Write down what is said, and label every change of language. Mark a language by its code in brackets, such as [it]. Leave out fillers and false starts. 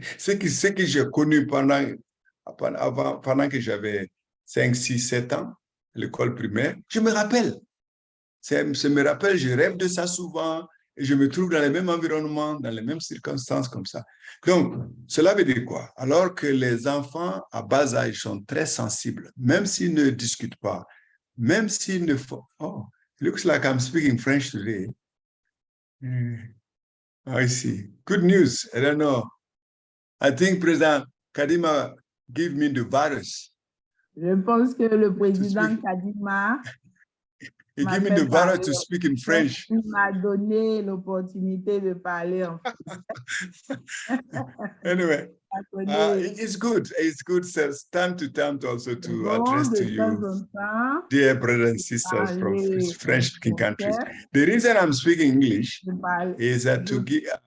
[fr] Ce que j'ai connu pendant que j'avais 5, 6, 7 ans, à l'école primaire, je me rappelle. Je rêve de ça souvent et je me trouve dans les mêmes environnements, dans les mêmes circonstances comme ça. Donc, cela veut dire quoi? Alors que les enfants à bas âge sont très sensibles, même s'ils ne discutent pas, même s'ils ne font... [en] Oh, it looks like I'm speaking French today. I see. Good news. I don't know. I think President Kadima gave me the virus. [fr] Je pense que le président Kadima [en] He gave me the virus to speak in French. [fr] Il m'a donné l'opportunité de parler en français. [en] Anyway, it's good. It's good, time to time also to address to you, dear brothers and sisters from French-speaking countries. The reason I'm speaking English is that to give...